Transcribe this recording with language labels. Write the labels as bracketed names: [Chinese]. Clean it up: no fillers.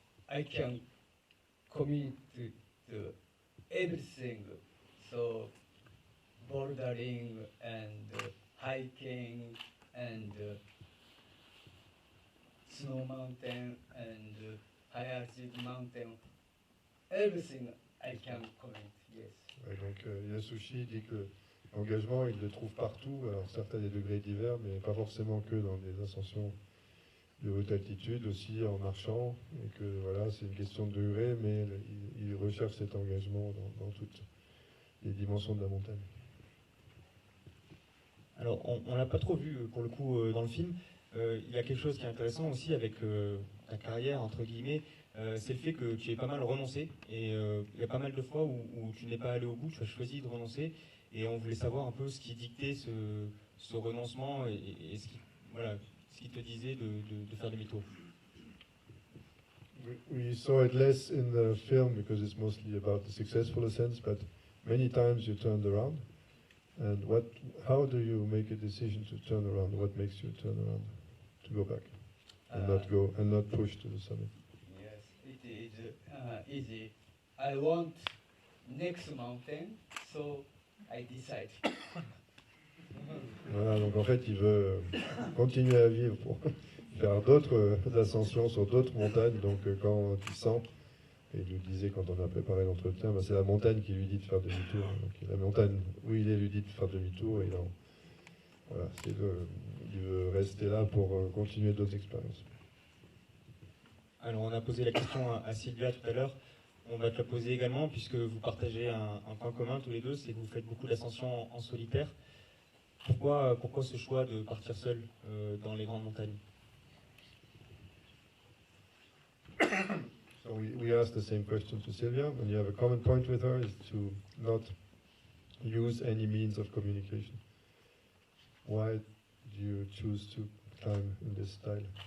[English] I can commit to everything, so bouldering and hiking and snow mountain and high altitude mountain, everything I can commit, yes. [French] Ouais, donc Yasushi dit que l'engagement il le trouve partout, alors certes à des degrés divers, mais pas forcément que dans des ascensions de haute altitude, aussi en marchant, et que voilà, c'est une question de degré, mais il recherche cet engagement dans toutes les dimensions de la montagne. Alors, on l'a pas trop vu pour le coup dans le film. Il y a quelque chose qui est intéressant aussi avec ta carrière, entre guillemets, c'est le fait que tu aies pas mal renoncé, et il y a pas mal de fois où tu n'es pas allé au bout, tu as choisi de renoncer, et on voulait savoir un peu ce qui dictait ce renoncement et ce qui te disait de faire demi-tour. [English] We saw it less in the film because it's mostly about the successful ascents, but many times you turned around. And how do you make a decision to turn around? What makes you turn around to go back and not push to the summit? Yes, it is easy. I want next mountain, so I decide. [French] Voilà, donc en fait, il veut continuer à vivre pour faire d'autres ascensions sur d'autres montagnes. Donc quand il sent, et il nous disait quand on a préparé l'entretien, c'est la montagne qui lui dit de faire demi-tour. Donc la montagne où il est lui dit de faire demi-tour. Et voilà, il veut rester là pour continuer d'autres expériences. Alors on a posé la question à Sylvia tout à l'heure. On va te la poser également, puisque vous partagez un point commun tous les deux, c'est que vous faites beaucoup d'ascensions en solitaire. Pourquoi ce choix de partir seul dans les grandes montagnes? [English] So we asked the same question to Sylvia, and you have a common point with her, is to not use any means of communication. Why do you choose to climb in this style?